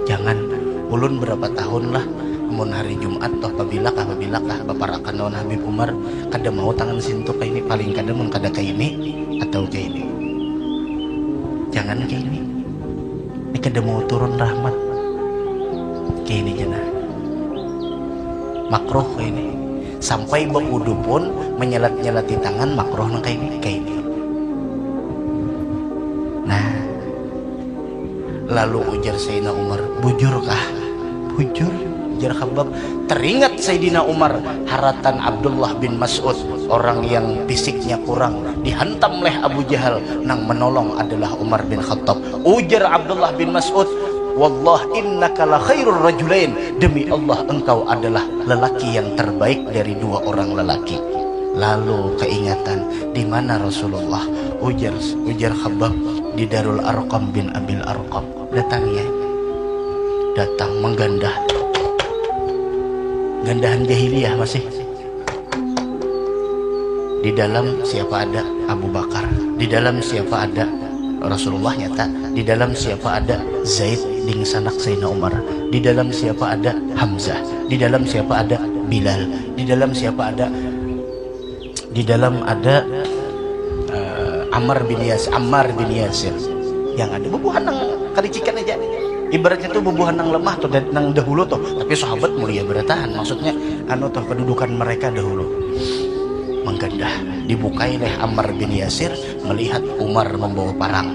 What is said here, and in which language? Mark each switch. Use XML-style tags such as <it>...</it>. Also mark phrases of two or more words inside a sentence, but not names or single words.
<bjn>Ulun berapa tahun lah mun hari Jumat toh pabilakah baparakan naon Habib Umar kada mau tangan sintu kayak ini, paling kada mun kada kayak ini atau kayak ini, jangan kayak ini kada mau turun rahmat kayak ini jangan makruh kayak ini, sampai berwudu pun menyelat-nyelati tangan makruh nang kayak ini. Nah lalu ujar Sayyidina Umar, bujurkah? Bujur, ujar Khabbab. Teringat Sayyidina Umar haratan Abdullah bin Mas'ud,</bjn> <id>orang yang fisiknya kurang, dihantam oleh Abu Jahal, nang menolong adalah Umar bin Khattab.</id> <bjn>Ujar Abdullah bin Mas'ud,</bjn> <ar>والله إنك لخير الرجلين,</ar> <id>demi Allah engkau adalah lelaki yang terbaik dari dua orang lelaki.</id> <bjn>Lalu keingatan, di mana Rasulullah? Ujar Khabbab, di Darul Arqam bin Abil Arqam. Datang ya, datang menggandah, gandahan jahiliyah masih.</bjn> <id>Di dalam siapa ada? Abu Bakar. Di dalam siapa ada? Rasulullah nyata. Di dalam siapa ada?</id> <bjn>Zaid ding sanak Sayyidina Umar.</bjn> <id>Di dalam siapa ada? Hamzah. Di dalam siapa ada? Bilal. Di dalam siapa ada? Di dalam ada Ammar bin Yasir.</id> <bjn>Yang ada bubuhan nang karicikan aja. Ibaratnya tuh bubuhan nang lemah tuh nang dahulu tuh, tapi sahabat mulia bertahan. Maksudnya tuh kedudukan mereka dahulu. Menggandah, dibukai oleh Ammar bin Yasir melihat Umar membawa parang.</bjn>